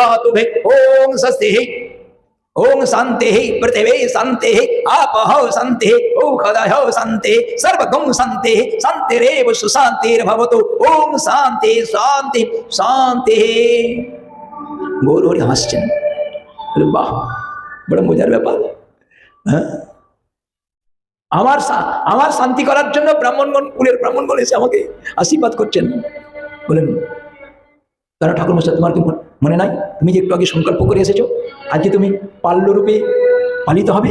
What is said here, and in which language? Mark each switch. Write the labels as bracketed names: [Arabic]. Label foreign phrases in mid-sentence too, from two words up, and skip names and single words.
[Sanskrit] ओम स्वस्ति, ओम शांति, पृथिवी शांति, आपः शांति, औषधयः शांति, सर्वगं शांति, शांतिरेव सुशांतिर्भवतु। ओम शांति शांति शांति। [Bangla] গৌর হরি হাসছেন, বাহ, বড় মজার ব্যাপার। আমার শান্তি করার জন্য ব্রাহ্মণগণ, কুলের ব্রাহ্মণগণ এসে আমাকে আশীর্বাদ করছেন। বলেন তারা ঠাকুর মশাই, তোমার কি মনে নাই তুমি যে একটু আগে সংকল্প করে এসেছো আজকে তুমি পাল্যরূপে পালিত হবে?